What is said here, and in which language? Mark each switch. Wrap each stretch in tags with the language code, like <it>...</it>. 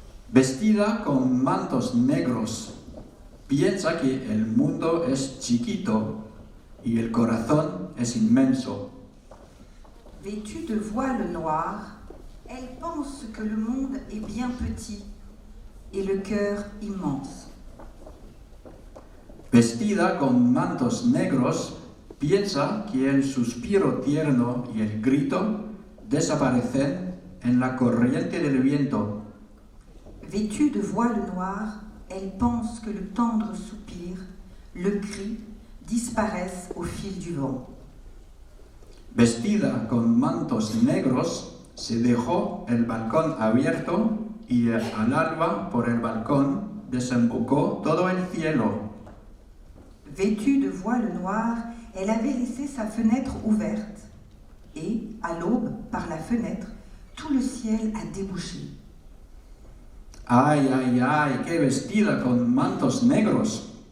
<es>Vestida con mantos negros, piensa que el mundo es chiquito y el corazón es inmenso.</es> <fr>Vêtue de voile noir, elle pense que le monde est bien petit et le cœur immense.</fr> <es>Vestida con mantos negros, piensa que el suspiro tierno y el grito desaparecen en la corriente del viento.</es> <fr>Vêtue de voile noir, elle pense que le tendre soupir, le cri, disparaissent au fil du vent.</fr> <es>Vestida con mantos negros, se dejó el balcón abierto y al alba por el balcón desembocó todo el cielo.</es> <fr>Vêtue de voile noir, elle avait laissé sa fenêtre ouverte et, à l'aube, par la fenêtre, tout le ciel a débouché.</fr> <es>Ay, ay, ay, qué vestida con mantos negros.</es>